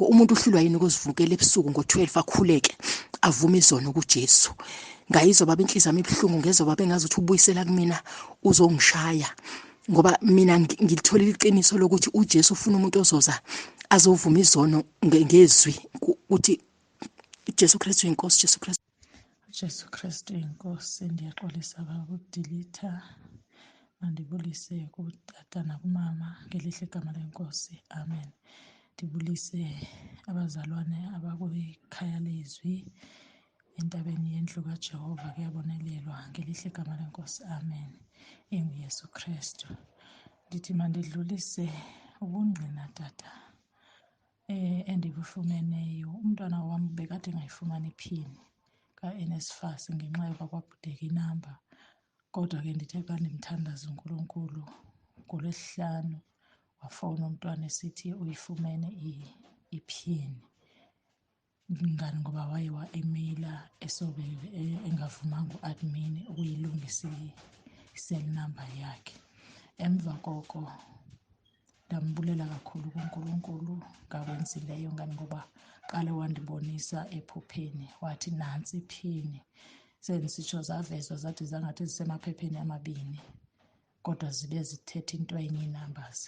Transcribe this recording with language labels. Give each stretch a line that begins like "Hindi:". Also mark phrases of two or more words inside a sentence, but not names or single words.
Zulu: Umuntu uhlulwa yini ukuzivukela ebusuku ngo-12 akhuleke avume izono kuJesu? Ngayizwa baba inhliziyo yami ibuhlungu, ngezwa baba engazuthi ubuyisela kumina uzongishaya, ngoba mina ngilitholile iqiniso lokuthi uJesu ufuna umuntu ozoza azovuma izono ngezwi ukuthi uJesu Kristu inkosi, Jesu Kristu.
Xhosa: Jesu Kristu inkosi, ndiyaxolisa ukudilitha. Mandibulise kutata nakumama ngelihle igama lenkosi, amen. Ndibulise abazalwane abakwekhaya leZwi entabeni yendlu kaJehova, kuyabonelelwa ngelihle igama lenkosi, amen. EnguYesu Kristu. Ndithi mandidlulise ubungqina tata endibufumeneyo. Umntwana wami bekade engayifumani iphini ka-NSFAS ngenxa yoba kwabhudeka inamba, kodwa ke ndithe xa ndimthandaza uNkulunkulu ngoLwesihlanu wafowuna umntwana esithi uyifumene iphini, ngani ngoba waye wa-emeyila esobe engavumanga u-admin ukuyilungisa i-cell number yakhe. Emva koko ndambulela kakhulu kuNkulunkulu ngakwenzileyo, ngani ngoba qale wandibonisa ephupheni wathi nantsi iphini. Sendisitsho zavezwa zathi zangathi zisemaphepheni amabini, kodwa zibe zithetha into enye iinambers.